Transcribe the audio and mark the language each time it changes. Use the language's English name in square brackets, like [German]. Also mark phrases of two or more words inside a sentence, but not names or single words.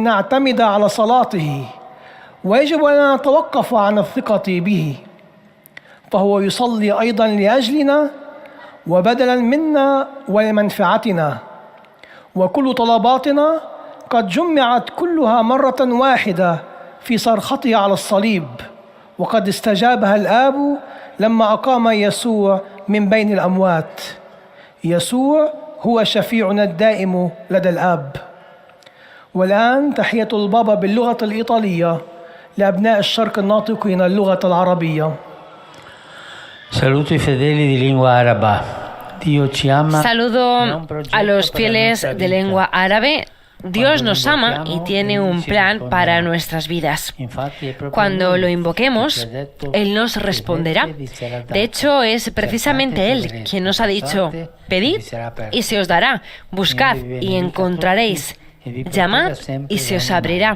[Arabic] نعتمد على صلاته، ويجب أن نتوقف عن الثقة به، فهو يصلي أيضا لأجلنا وبدلا منا ولمنفعتنا، وكل طلباتنا قد جمعت كلها مرة واحدة في صرخته على الصليب، وقد استجابها الآب لما أقام يسوع من بين الأموات. يسوع هو شفيعنا الدائم لدى الآب. والآن تحية البابا باللغة الإيطالية لأبناء الشرق الناطقين اللغة العربية. [Italian] Saluto i fedeli di lingua araba. Dio ci ama. [Spanish] Saludo a los fieles de lengua árabe. Dios nos ama y tiene un plan para nuestras vidas. Cuando lo invoquemos, Él nos responderá. De hecho, es precisamente Él quien nos ha dicho: pedid y se os dará, buscad y encontraréis, llamad y se os abrirá.